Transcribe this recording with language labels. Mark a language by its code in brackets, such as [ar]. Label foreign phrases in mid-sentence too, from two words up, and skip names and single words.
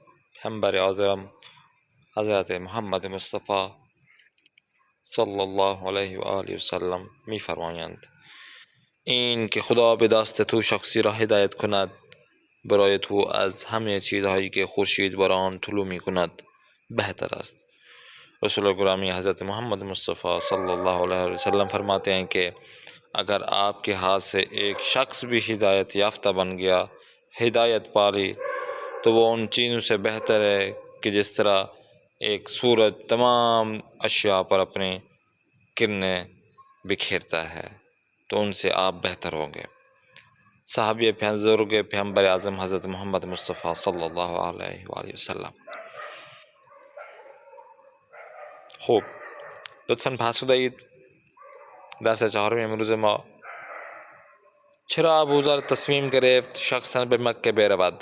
[fa] پیامبر آدم حضرت محمد مصطفی [ar] صلی الله علیه و آله و سلم [fa] میفرمایند: این که خدا به دست تو شخصی را هدایت کند برای تو از همه چیزهایی که خورشید بر آن طلوع می کند بهتر است. [ur] رسول گرامی حضرت محمد مصطفی [ar] صلی الله علیه و سلم [ur] فرماتے ہیں کہ اگر آپ کے ہاتھ سے ایک شخص بھی ہدایت یافتہ بن گیا، ہدایت پا لی، تو وہ ان چیزوں سے بہتر ہے کہ جس طرح ایک سورج تمام اشیاء پر اپنی کرنیں بکھیرتا ہے، تو ان سے آپ بہتر ہوں گے. [fa] صحابی بزرگ پیامبر اعظم حضرت محمد مصطفی [ar] صلی الله علیه و آله و سلم. [fa] خوب، لطفاً پاسخ دهید. درس چهارم امروز ما: چرا ابوذر تصمیم گرفت شخصا به مکه برود؟